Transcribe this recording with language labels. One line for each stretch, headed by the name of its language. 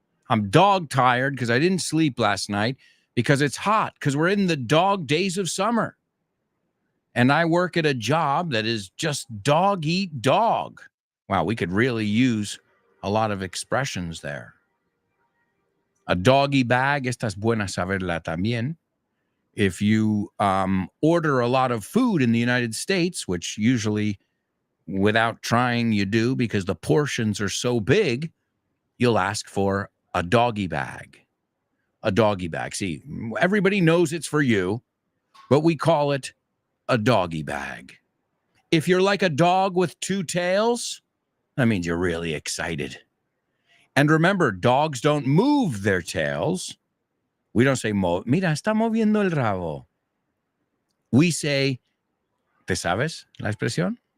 English: I'm dog tired because I didn't sleep last night because it's hot, because we're in the dog days of summer. And I work at a job that is just dog eat dog. Wow, we could really use a lot of expressions there.
Spanish: A doggy bag, esta es buena saberla también.
English: If you order a lot of food in the United States, which usually without trying you do because the portions are so big, you'll ask for a doggy bag. A doggy bag. See, everybody knows it's for you, but we call it a doggy bag. If you're like a dog with two tails, that means you're really excited. And remember, dogs don't move their tails. We don't say,
Spanish: mira, está moviendo el rabo.
English: We say,
Spanish: ¿te sabes la expresión?